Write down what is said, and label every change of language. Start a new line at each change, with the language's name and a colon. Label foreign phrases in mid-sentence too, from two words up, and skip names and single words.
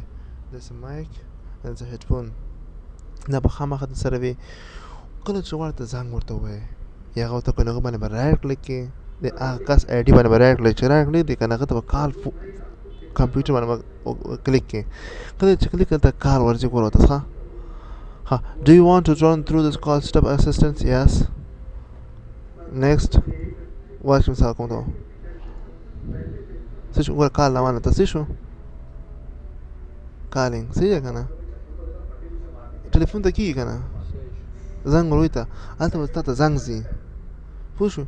Pashto: داسې مایک داسې هیډفون دا به خامخا در سره وي. کله چې غواړئ ته زنګ ورته ووایئ یا هغه ورته کوئ، هغه باندې به
English: right click
Pashto: کړئ، د هغه کس آی ډي باندې به
English: right click,
Pashto: چې
English: right click
Pashto: دی که نه هغه ته به
English: call computer
Pashto: باندې به کلیک کړئ. کله چې کلیک کړئ ته کال ورځي ګوره ورته ښه.
English: Do you want to run through this call step assistance? Yes. Next.
Pashto: واش مثال کوم ته څه شو ګوره کال روانه ته څه شو کالینګ. صحیح ده که نه؟ ټلیفون ته کېږي که نه زنګ ور ته هلته به تا ته زنګ ځي. پوه شو؟